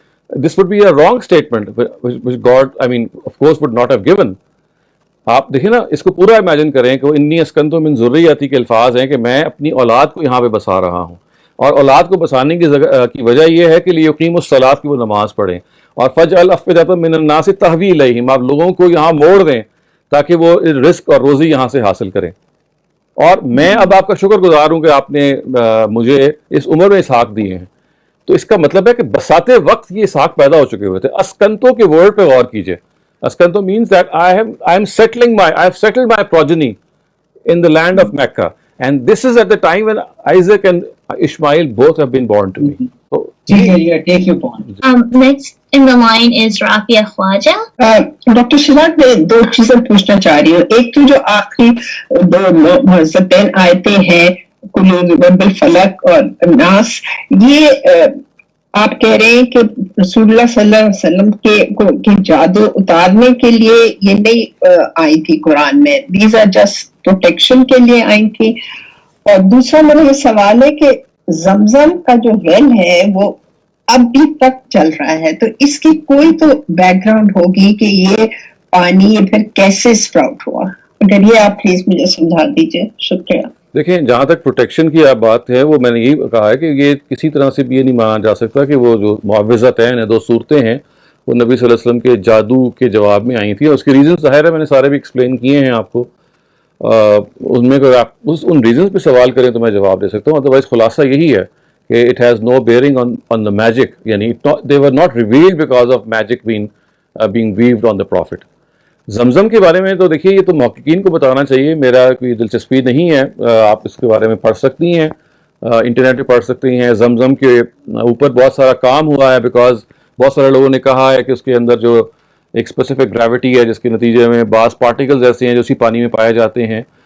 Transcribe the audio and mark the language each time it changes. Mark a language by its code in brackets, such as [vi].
[en] This would be a wrong statement which God of course would not have given. [ur] آپ دیکھیں نا، اس کو پورا امیجن کریں کہ وہ [ar] انی اسکنتو من ذریتی [ur] کے الفاظ ہیں کہ میں اپنی اولاد کو یہاں پہ بسا رہا ہوں، اور اولاد کو بسانے کی وجہ یہ ہے کہ [ar] لیقیموا الصلاۃ [ur] کی وہ نماز پڑھیں، اور [ar] فجعل افئدۃ من الناس تہوی الیہم، [ur] آپ لوگوں کو یہاں موڑ دیں تاکہ وہ رزق اور روزی یہاں سے حاصل کریں. اور میں اب آپ کا شکر گزار ہوں کہ آپ نے مجھے اس عمر میں اسحاق دیے ہیں. تو اس کا مطلب ہے کہ بساتے وقت یہ اسحاق پیدا ہو چکے ہوئے تھے. اسکنتو کے ورڈ پہ غور کیجئے. [en] اسکنتو means that I have settled my progeny in the land of Mecca, and this is at the time when Isaac and Ishmael both have been born to me. So, take your point. Next in the line is Rafia Khwaja. [ur] Doctor Shahzad میں دو چیزیں پوچھنا چاہ رہی ہوں. ایک تو جو آخری دو معزتین آیتیں ہیں کل بالفلق اور الناس، یہ آپ کہہ رہے ہیں کہ رسول اللہ صلی اللہ علیہ وسلم کے جادو اتارنے کے لیے یہ نہیں آئی تھی قرآن میں، [en] these are just protection [ur] کے لیے آئی تھی. اور دوسرا میرا یہ سوال ہے کہ زمزم کا جو ویل ہے وہ اب بھی تک چل رہا ہے، تو اس کی کوئی تو بیک گراؤنڈ ہوگی کہ یہ پانی پھر کیسے اسپراؤٹ ہوا. اگر یہ آپ پلیز مجھے سمجھا دیجیے. شکریہ. دیکھیں، جہاں تک پروٹیکشن کی بات ہے، وہ میں نے یہی کہا ہے کہ یہ کسی طرح سے بھی یہ نہیں مانا جا سکتا کہ وہ جو معوذتین ہیں، دو صورتیں ہیں، وہ نبی صلی اللہ علیہ وسلم کے جادو کے جواب میں آئی تھیں. اور اس کے ریزن ظاہر ہے میں نے سارے بھی ایکسپلین کیے ہیں آپ کو. ان میں اگر آپ ان ریزنس پہ سوال کریں تو میں جواب دے سکتا ہوں. [en] otherwise [ur] خلاصہ یہی ہے کہ [en] It has no bearing on the magic, یعنی they were not revealed because of magic being weaved on the prophet. [ur] زمزم کے بارے میں تو دیکھیے یہ تو محققین کو بتانا چاہیے، میرا کوئی دلچسپی نہیں ہے. آپ اس کے بارے میں پڑھ سکتی ہیں، انٹرنیٹ پہ پڑھ سکتی ہیں. زمزم کے اوپر بہت سارا کام ہوا ہے، بیکاز بہت سارے لوگوں نے کہا ہے کہ اس کے اندر جو ایک اسپیسیفک گریوٹی ہے جس کے نتیجے میں بعض پارٹیکلز ایسے ہیں جو اسی پانی میں پائے جاتے ہیں.